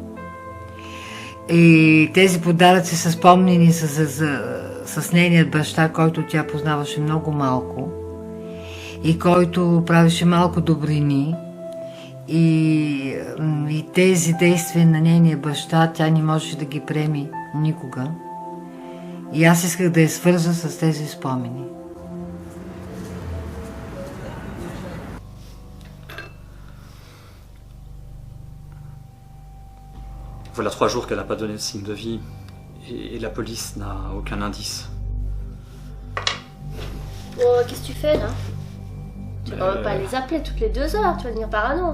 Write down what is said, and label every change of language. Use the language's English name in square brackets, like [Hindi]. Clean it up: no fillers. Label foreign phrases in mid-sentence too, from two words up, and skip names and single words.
[Bulgarian] И тези подаръци са спомнени с нейният баща, който тя познаваше много малко и който правеше малко добрини. И тези действия на нейния баща тя не можеше да ги приеме никога. И аз исках да я свържа с тези спомени. [French] Voilà 3 jours qu'elle n'a pas donné de signe de vie et la police n'a aucun indice. Oh, qu'est-ce que tu fais là? Tu vas même pas les appeler toutes les 2 heures, tu vas devenir parano.